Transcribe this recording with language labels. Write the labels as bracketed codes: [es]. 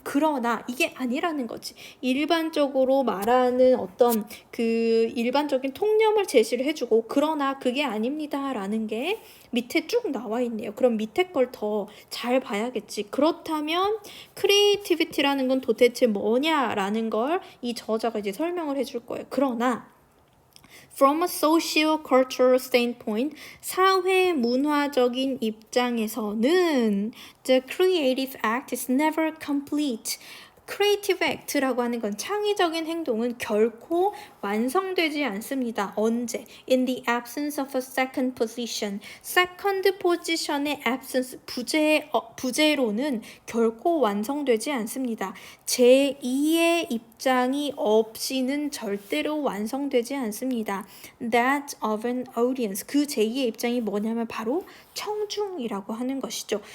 [ko] 그러나 이게 아니라는 거지. 일반적으로 말하는 어떤 그 일반적인 통념을 제시를 해주고 그러나 그게 아닙니다 라는 게 밑에 쭉 나와 있네요. 그럼 밑에 걸 더 잘 봐야겠지. 그렇다면 크리에이티비티라는 건 도대체 뭐냐라는 걸 이 저자가 이제 설명을 해줄 거예요. 그러나 [en] From a socio-cultural standpoint, [ko] 사회 문화적인 입장에서는 [en] the creative act is never complete. [ko] 크리에이티브 액트라고 하는 건 창의적인 행동은 결코 완성되지 않습니다. 언제? [en] In the absence of a second position. [ko] second position의 absence, 부재로는 결코 완성되지 않습니다. 제2의 입장이 없이는 절대로 완성되지 않습니다. [en] That of an audience. [ko] 그 제2의 입장이 뭐냐면 바로 청중이라고 하는 것이죠.